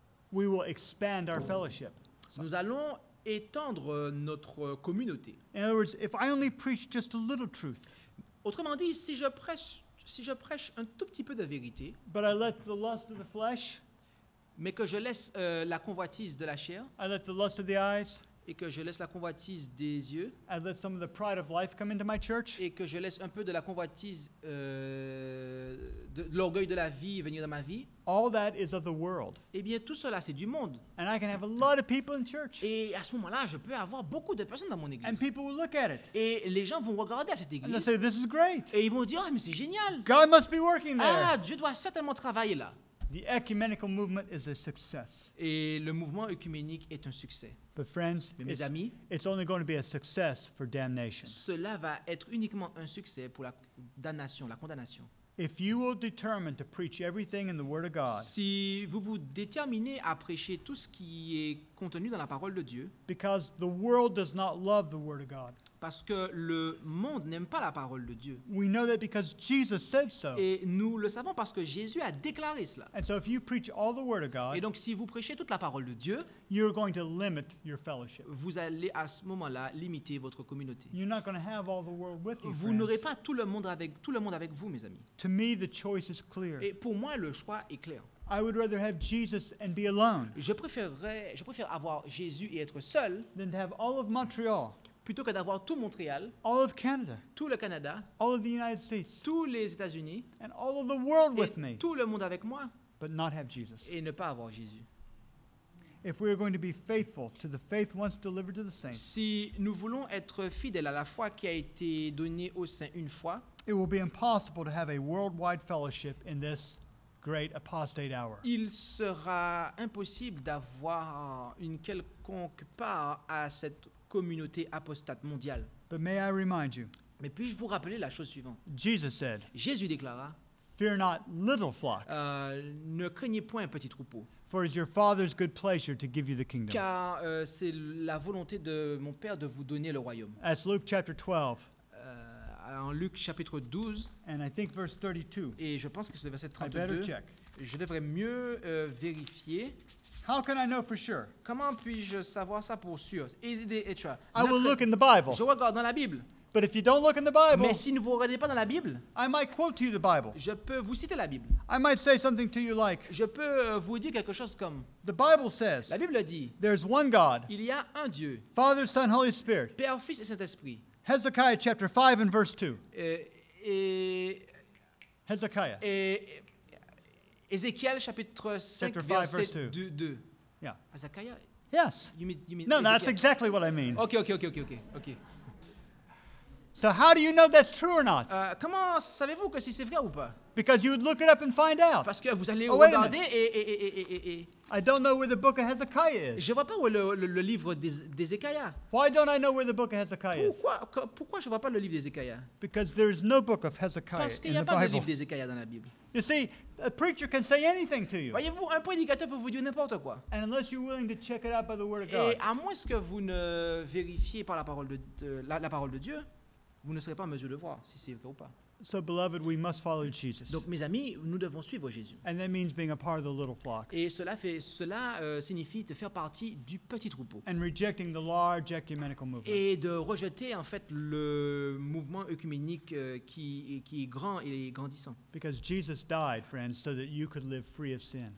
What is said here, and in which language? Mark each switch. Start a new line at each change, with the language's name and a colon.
English: we will expand our fellowship.
French: nous allons étendre notre communauté.
English: In other words, if I only preach just a little truth,
French: Autrement dit, si je prêche un tout petit peu de vérité,
English: but I let the lust of the flesh,
French: mais que je laisse la convoitise de la chair
English: I let the lust of the eyes,
French: et que je laisse la convoitise des yeux
English: I let some of the pride of life come into my church,
French: et que je laisse un peu de la convoitise de l'orgueil de la vie venir dans ma vie,
English: all that is of the world.
French: eh bien tout cela c'est du monde.
English: And I can have a lot of people in church.
French: Et à ce moment-là, je peux avoir beaucoup de personnes dans mon église.
English: And people will look at it.
French: Et les gens vont regarder à cette
English: And they'll
French: église
English: say, this is great.
French: et ils vont dire, ah mais c'est génial.
English: God must be working
French: Ah,
English: there.
French: Dieu doit certainement travailler là.
English: The ecumenical movement is a success.
French: Et le mouvement œcuménique est un succès.
English: But friends,
French: Mais mes amis,
English: it's only going to be a success for damnation.
French: cela va être uniquement un succès pour la damnation, la condamnation.
English: If you will determine to preach everything in the Word of God,
French: Si vous vous déterminez à prêcher tout ce qui est contenu dans la parole de Dieu,
English: because the world does not love the Word of God.
French: parce que le monde n'aime pas la parole de Dieu.
English: We know that because Jesus said so.
French: Et nous le savons parce que Jésus a déclaré cela.
English: And so if you preach all the Word of
French: Et
English: God,
French: donc si vous prêchez toute la parole de Dieu,
English: you're going to limit your fellowship.
French: vous allez à ce moment-là limiter votre communauté.
English: You're not going to have all the world with you,
French: Vous n'aurez
English: friends.
French: pas tout le monde avec vous, mes amis.
English: To me, the choice is clear.
French: Et pour moi, le choix est clair.
English: I would rather have Jesus and be alone
French: Je préfère avoir Jésus et être seul
English: than to have all of Montreal,
French: plutôt que d'avoir tout Montréal,
English: all of Canada,
French: tout le Canada,
English: all of the United States,
French: tous les États-Unis
English: and all of the world with
French: et
English: me,
French: tout le monde avec moi
English: but not have Jesus.
French: et ne pas avoir Jésus.
English: If we are going to be faithful to the faith once delivered to the saints,
French: Si nous voulons être fidèles à la foi qui a été donnée aux saints une fois,
English: it will be impossible to have a worldwide fellowship in this great apostate hour.
French: il sera impossible d'avoir une quelconque part à cette communauté apostate mondiale.
English: But may I remind you,
French: Mais puis-je vous rappeler la chose suivante?
English: Jesus said,
French: Jésus déclara,
English: "Fear not, little flock,
French: ne craignez point, petit troupeau,
English: for it is your Father's good pleasure to give you the kingdom."
French: car c'est la volonté de mon Père de vous donner le royaume.
English: That's Luke chapter 12,
French: En Luc chapitre 12,
English: and I think verse 32.
French: et je pense que c'est le verset
English: I better
French: 32,
English: check.
French: je devrais mieux vérifier.
English: How can I know for sure?
French: Comment puis-je savoir ça pour sûr?
English: I will look in the Bible.
French: Je regarde dans la Bible.
English: But if you don't look in the Bible,
French: Mais si vous ne regardez pas dans la Bible,
English: I might quote to you the Bible.
French: je peux vous citer la Bible.
English: I might say something to you like,
French: Je peux vous dire quelque chose comme,
English: the Bible says,
French: la Bible dit,
English: there's one God,
French: il y a un Dieu,
English: Father, Son, Holy Spirit.
French: Père, Fils et Saint-Esprit.
English: Hezekiah chapter 5 and verse 2.
French: Et
English: Hezekiah.
French: Ézéchiel chapitre 5,
English: Chapter 5,
French: verset
English: verse 2.
French: 2.
English: Yeah. Ezekiel? Yes. You mean No, that's Ezekiel? exactly what I mean. Ok. So how do you know that's true or not?
French: Comment savez-vous que si c'est vrai ou pas?
English: Because you would look it up and find out.
French: Parce que vous allez
English: Oh, wait a
French: regarder et
English: I don't know where the book of Hezekiah is.
French: je vois pas où est le livre d'Ézéchiel.
English: Why don't I know where the book of Hezekiah is?
French: Pourquoi je vois pas le livre d'Ézéchiel?
English: Because there's no book of Hezekiah
French: Parce qu'il
English: in
French: n'y a
English: the
French: pas de
English: Bible.
French: livre d'Ézéchiel dans la Bible.
English: You see, a preacher can say anything to you.
French: Voyez-vous, un prédicateur peut vous dire n'importe quoi.
English: And unless you're willing to check it out by the Word of
French: Et
English: God,
French: à moins que vous ne vérifiez par la parole de Dieu, vous ne serez pas en mesure de voir si c'est vrai ou pas.
English: So, beloved, we must follow Jesus.
French: Donc, mes amis, nous devons suivre Jésus.
English: And that means being a part of the little flock
French: Et cela signifie de faire partie du petit troupeau
English: and rejecting the large ecumenical movement.
French: et de rejeter en fait le mouvement œcuménique qui est grand et grandissant.
English: Because Jesus died, friends, so that you could live free of sin.